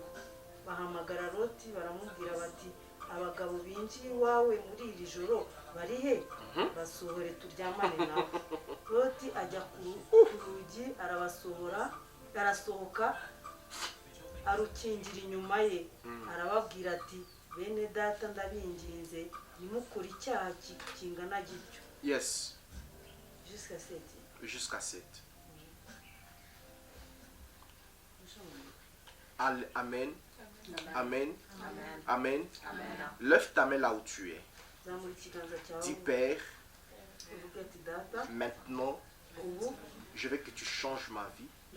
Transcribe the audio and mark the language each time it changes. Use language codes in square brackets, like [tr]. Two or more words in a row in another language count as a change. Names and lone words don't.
[rw] Bahamagara Loti baramubwira bati, abagabo binjiye iwawe muri iri joro bari he basohore turyamane nawe. Loti ajya ku rugi arasohoka arukingira inyuma ye, arababwira ati bene data ndabinginze nimukore icyaha kingana gityo. [en] Yes. [fr] Jusqu'à 7. Jusqu'à 7. Amen. Amen. Amen. Amen. Lève ta main là où tu es. Dis Père, maintenant, je veux que tu changes ma vie.